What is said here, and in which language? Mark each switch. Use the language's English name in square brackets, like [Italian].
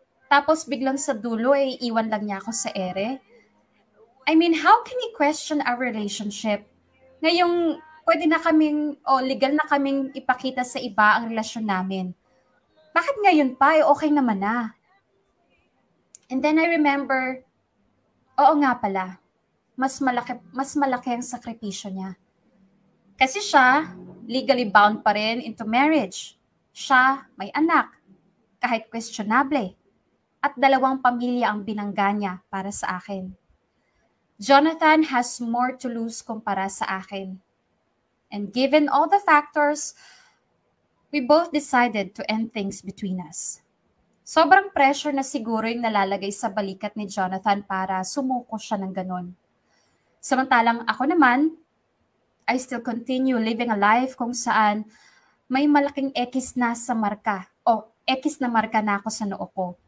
[Filipino] Tapos biglang sa dulo ay iwan lang niya ako sa ere. [English] I mean, how can he question our relationship? [Filipino] Ngayong pwede na kaming, legal na kaming ipakita sa iba ang relasyon namin. Bakit ngayon pa? Okay naman na. [English] And then I remember, [Filipino] oo nga pala, mas malaki ang sakripisyo niya. Kasi siya, [English] legally bound [Filipino] pa rin [English] into marriage. [Filipino] Siya, may anak, kahit questionable. At 2 pamilya ang binangga niya para sa akin. [English] Jonathan has more to lose [Filipino] kumpara sa akin. [English] And given all the factors, we both decided to end things between us. [Filipino] Sobrang pressure na siguro yung nalalagay sa balikat ni Jonathan para sumuko siya ng ganon. Samantalang ako naman, [English] I still continue living a life [Filipino] kung saan may malaking X na sa marka o X na marka na ako sa noo ko.